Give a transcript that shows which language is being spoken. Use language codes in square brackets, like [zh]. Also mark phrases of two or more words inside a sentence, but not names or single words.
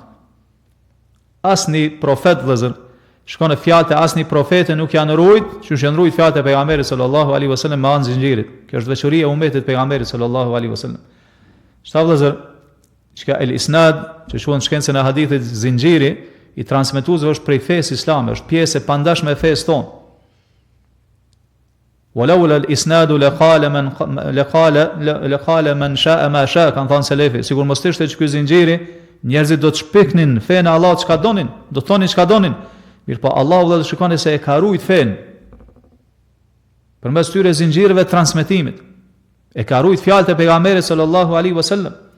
[sq] Asni profet vëllezër, shkon e fjalët e asnjë profeti nuk janë rujt, që janë rujt fjalët e pejgamberit [ar] صلى الله عليه وسلم [sq] me anë zinxhirit. Kjo është veçoria e ummetit pejgamberit [ar] صلى الله عليه وسلم. [sq] Shta vëllezër, çka [ar] الإسناد, [sq] që quhen shkencën e hadithit zinxhiri, i transmetuesve është prej fesë islame, është pjesë e pandashme e fesë tonë. [ar] ولولا الإسناد لقال من شاء ما شاء, [sq] kan thënë selefi, sikur mos ishte ky zinxhiri, njerëzit do të shpiknin fenë e Allahut çka donin, do thonin çka donin. Mirë po Allahu dhe shikoni se e ka rujt fen përmes tyre zinxhirëve të transmetimit. E ka rujt fjalët e pejgamberit [ar] صلى الله عليه وسلم.